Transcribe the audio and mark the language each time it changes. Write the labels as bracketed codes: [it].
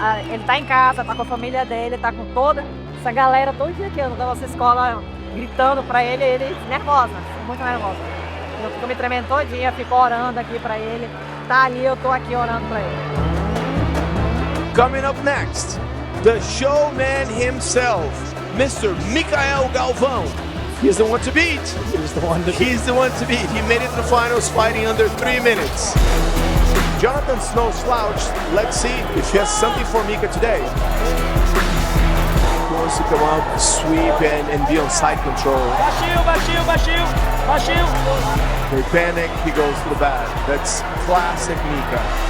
[pt] Ele tá em casa, tá com a família dele, tá com toda essa galera todo dia aqui na nossa escola gritando pra ele, ele nervosa, muito nervosa. Eu fico me tremendo todinha, fico orando aqui pra ele. Tá ali, eu tô aqui orando pra ele. [en] Coming up next, the showman himself, Mr. Mika Galvão. He's the one to beat. He's the one to beat. He made it to the finals fighting under 3 minutes. Jonathan's no slouch. Let's see if he has something for Mika today. He wants to come out, sweep, and be on side control. [pt] Baixinho, baixinho, baixinho, baixinho. [en] They panic, he goes to the bag. That's classic Mika.